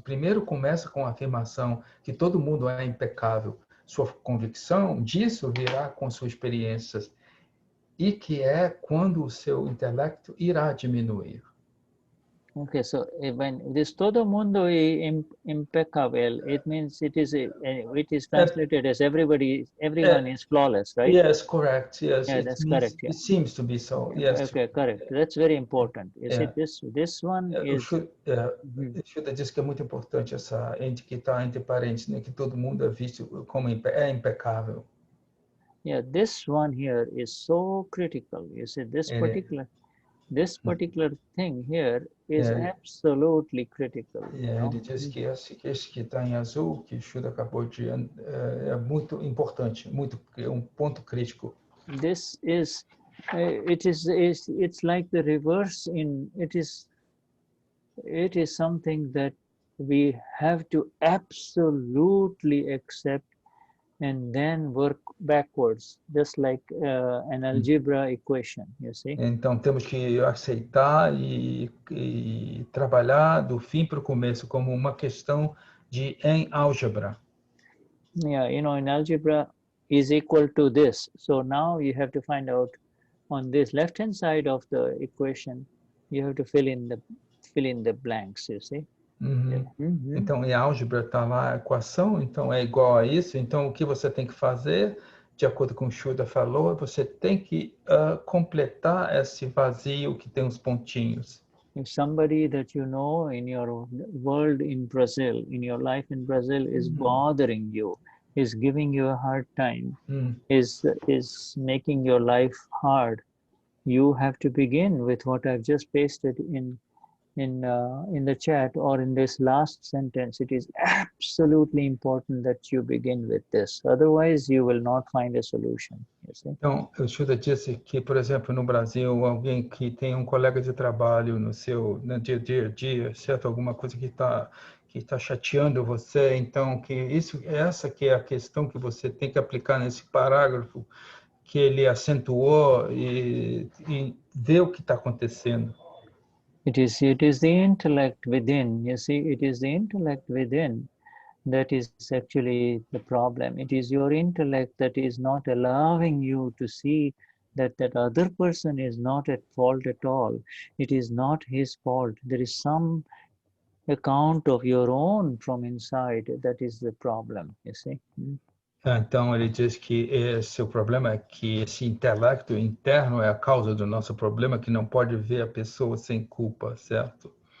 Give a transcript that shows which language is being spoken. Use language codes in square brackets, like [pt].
[pt] Primeiro começa com a afirmação que todo mundo é impecável. Sua convicção disso virá com suas experiências, e que é quando o seu intelecto irá diminuir. [en] Okay, so when this [pt] todo mundo impecável, [en] it means it is translated as everyone is flawless, right? Yes, correct. Yes, yeah, that's correct. Yeah. It seems to be so. Yes. Okay, correct. That's very important. Is it this one is? [pt] Shuddha diz que é muito importante essa que está entre parênteses, né, que todo mundo é visto como impecável. [en] Yeah, this one here is so critical. You see, this particular thing here is absolutely critical. [pt] Ele diz que esse que está em azul, que Shuddha acabou de é muito importante, é ponto crítico. [en] This is, it's like the reverse in, it is something that we have to absolutely accept and then work backwards, just like an algebra equation, you see. [pt] Então temos que aceitar e trabalhar do fim para o começo como uma questão em álgebra. [en] Yeah, you know, in algebra is equal to this. So now you have to find out on this left-hand side of the equation, you have to fill in the blanks, you see. [pt] Então, em álgebra está lá a equação, então é igual a isso. Então, o que você tem que fazer, de acordo com o que o Shuddha falou, você tem que completar esse vazio que tem os pontinhos. [en] If somebody that you know in your world in Brazil, in your life in Brazil is bothering you, is giving you a hard time, is making your life hard, you have to begin with what I've just pasted in the chat or in this last sentence. It is absolutely important that you begin with this. Otherwise, you will not find a solution. see. [pt] Então, o Shuddha disse que, por exemplo, no Brasil, alguém que tem um colega de trabalho no dia a dia, certo? Alguma coisa que tá chateando você, então essa que é a questão que você tem que aplicar nesse parágrafo que ele acentuou e ver o que está acontecendo. [en] It is the intellect within, you see, it is the intellect within that is actually the problem. It is your intellect that is not allowing you to see that that other person is not at fault at all. It is not his fault. There is some account of your own from inside that is the problem, you see. [pt] Então, ele diz que esse o problema é que esse intelecto interno é a causa do nosso problema, que não pode ver a pessoa sem culpa, certo?